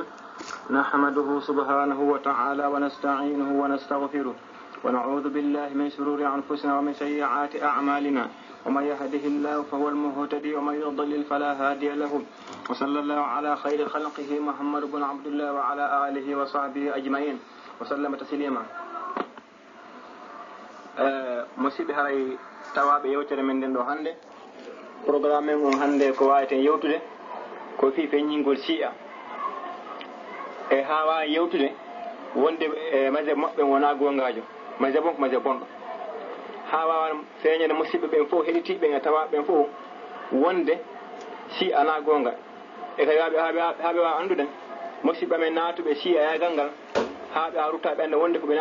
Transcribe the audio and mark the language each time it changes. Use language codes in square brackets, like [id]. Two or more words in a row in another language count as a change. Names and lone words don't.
[ar] نحمده سبحانه وتعالى ونستعينه ونستغفره ونعوذ بالله من شرور أنفسنا ومن سيئات أعمالنا ومن يهده الله فهو المهتدي ومن يضلل فلا هادي له وصلى الله على خير خلقه محمد بن عبد الله وعلى آله وصحبه أجمعين وسلم تسليما. [ff] musidɓe haray tawaɓe yewtere men nden ɗo hannde programme mum hannde ko waweten yewtude ko fi feññingol si'a e ha wawi yewtude wonde mazhab maɓɓe wona gongajo mazhab on ko mazhab bonɗo ha wawa feeñande musidɓe ɓen fof heɗitiɓe e tawaɓe ɓen fof wonde si'a na gonga e kadi haaɓe wawa anduɗen musidɓe men natuɓe si'a yagal ngal ha ɓe rutta ɓe anda wonde ko ɓe